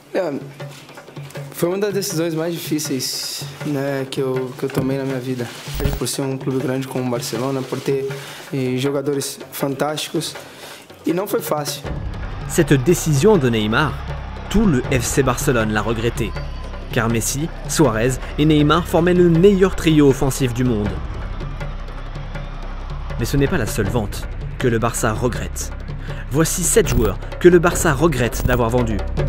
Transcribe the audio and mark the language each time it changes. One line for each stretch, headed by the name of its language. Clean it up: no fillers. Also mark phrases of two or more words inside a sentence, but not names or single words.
Portuguese: Foi uma das decisões mais difíceis, né, que eu tomei na minha vida. Por ser um clube grande como o Barcelona, por ter jogadores fantásticos, e não foi fácil.
French: Cette décision de Neymar, tout le FC Barcelone l'a regretté. Car Messi, Suarez et Neymar formaient le meilleur trio offensif du monde. Mais ce n'est pas la seule vente que le Barça regrette. Voici 7 joueurs que le Barça regrette d'avoir vendus.